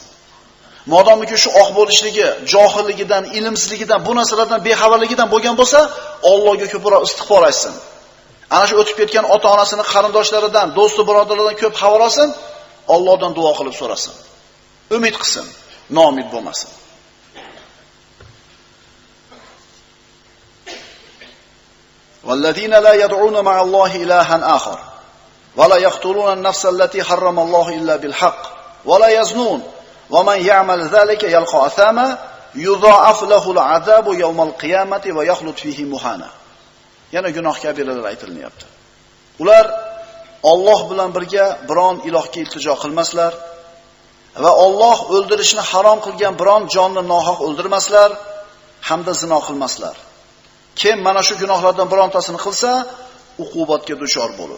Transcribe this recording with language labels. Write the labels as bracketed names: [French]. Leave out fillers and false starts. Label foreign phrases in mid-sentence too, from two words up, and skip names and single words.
[Uzbek] Modomiki shu oq bo'lishligi, johilligidan, ilmsizligidan, bu narsalardan bexabarligidan bo'lgan bo'lsa, Allohga ko'proq istig'for aytsin. Ana shu o'tib ketgan ota-onasini qarindoshlaridan, do'sti birodarlardan ko'p xabar olsin, Allohdan duo qilib so'rasin. Umid qilsin, noumid bo'lmasin. [Arabic] والذين لا يدعون مع الله إلها آخر ولا يقتلون النفس التي حرم الله إلا بالحق ولا يزنون ومن يعمل ذلك يلقى أثاما يضاعف له العذاب يوم القيامة ويخلد فيه مهانا. [Uzbek] Yana gunoh kabiralar aytilyapti. Ular Alloh bilan birga biron ilohga iltijo qilmaslar va Alloh o'ldirishni harom qilgan biron jonni nohaq o'ldirmaslar hamda zino qilmaslar. Kim mana shu gunohlardan birontasini qilsa, uqubatga duchor bo'lar.